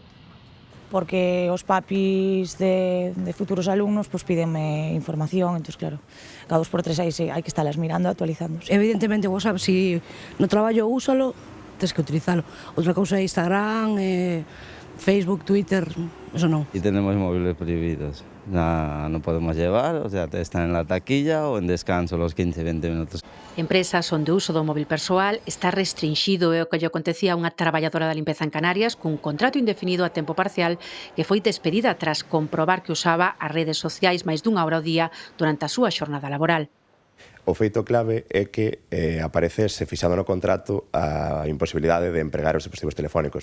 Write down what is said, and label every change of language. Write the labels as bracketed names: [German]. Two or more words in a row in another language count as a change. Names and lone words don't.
[Galician] Porque os papis de futuros alumnos pues pídenme información, [Spanish] entonces claro, [Galician] cada 2x3 hai que estarlas mirando, actualizándose. Evidentemente, WhatsApp, si no traballo úsalo, tens que utilizalo. Outra cousa é Instagram, Facebook, Twitter, eso non. [Spanish] Y tenemos móviles prohibidos, no podemos llevar, o sea, están en la taquilla o en descanso los 15-20 minutos. Empresas onde o uso do móvil persoal está restringido, é o que lle acontecía a unha traballadora da limpeza en Canarias cun contrato indefinido a tempo parcial que foi despedida tras comprobar que usaba as redes sociais máis dunha hora ao día durante a súa xornada laboral. O feito clave é que aparecese fixado no contrato a imposibilidade de empregar os dispositivos telefónicos.